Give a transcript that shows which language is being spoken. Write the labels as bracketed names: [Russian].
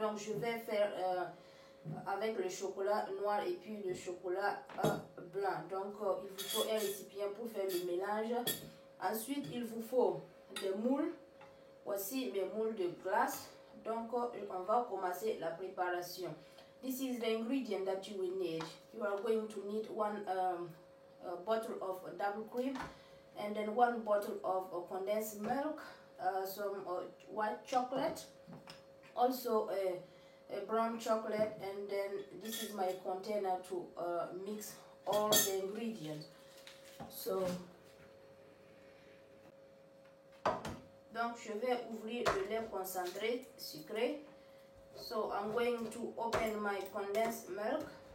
[French] Donc je vais faire avec le chocolat noir et puis le chocolat blanc. Donc il vous faut un récipient pour faire le mélange. Ensuite il vous faut des moules. Voici mes moules de glace. Donc on va commencer la préparation. [English] This is the ingredient that you will need. You are going to need one bottle of double cream and then one bottle of condensed milk, some white chocolate, also a brown chocolate, and then this is my container to mix all the ingredients. [French] So donc je vais ouvrir le lait concentré sucré. [English] So I'm going to open my condensed milk.